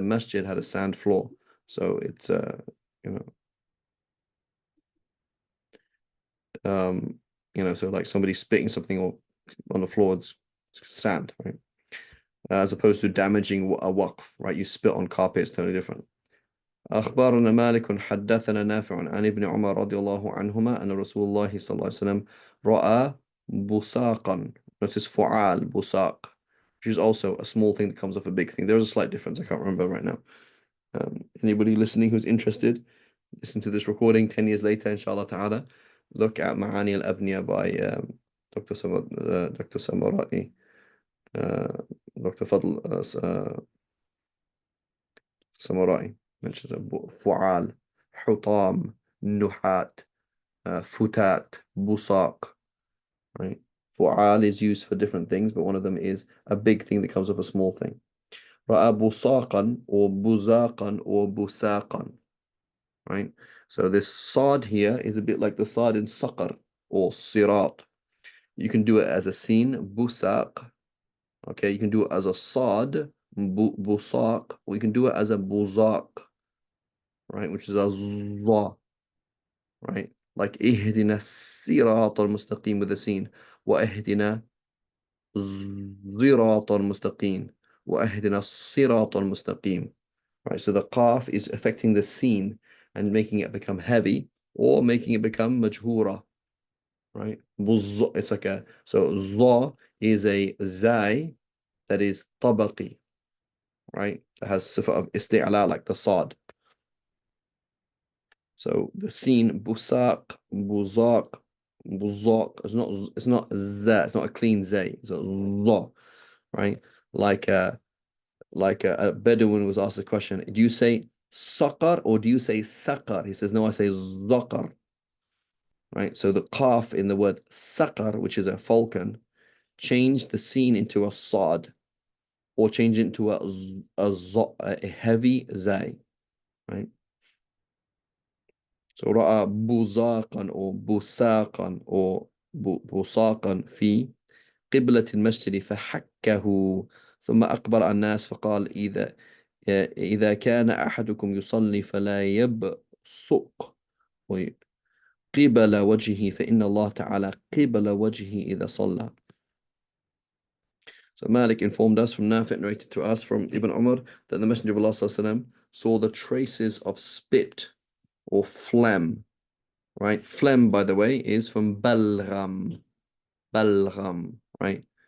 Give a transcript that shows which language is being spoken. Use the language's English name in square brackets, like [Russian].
[English] The masjid had a sand floor, so it's you know so like somebody spitting something on the floor, it's sand, right? As opposed to damaging a waqf, right? You spit on carpet, it's totally different. [Arabic] أخبرنا مالك حدثنا نافع عن ابن عمر رضي الله عنهما أن رسول الله صلى الله عليه وسلم رأى بصاقا. [English] Notice فعال بصاق, which is also a small thing that comes off a big thing. There's a slight difference. I can't remember right now. Anybody listening who's interested, listen to this recording 10 years later, inshallah ta'ala. Look at Ma'ani al-Abniya by Dr. Samarati, Dr. Fadl Samurai mentions fu'al, hutam, nuhat, futat, busaq, right? Fu'al is used for different things, but one of them is a big thing that comes off a small thing. Ra'a busaqan or buzaqan or busaqan, right? So this sad here is a bit like the sad in saqar or sirat. You can do it as a sin, busaq. Okay, you can do it as a sad, busaq, or you can do it as a buzaq, right? Which is a za, right? Like ihdina [Arabic] الصراط المستقيم [English] with the sin. [Arabic] واهدنا الصراط المستقيم. واهدنا الصراط المستقيم. [English] Right, so the qaf is affecting the sin and making it become heavy or making it become majhura, right? It's like so za is a zai that is tabaqi, right? It has sifa of isti'la like the sad. So the scene busaq, buzaq, buzaq. It's not that. It's not a clean zay. It's a la, right? Like a Bedouin was asked a question. Do you say saqar or do you say saqar? He says, no, I say zaqar. Right. So the qaf in the word saqar, which is a falcon, change the scene into a sad, or change it into a heavy zay. Right. [Arabic] So رأى بزاقا أو بساقا أو بساقا في قبلة المسجد فحكه ثم أقبل الناس فقال إذا كان أحدكم يصلي فلا يبصق قبل وجهه فإن الله تعالى قبل وجهه إذا صلى. [English] So Malik informed us from Nafi', narrated to us from Ibn Umar, that the Messenger of Allah ﷺ saw the traces of spit or phlegm. Right? Phlegm, by the way, is from balgham. Balgham, right?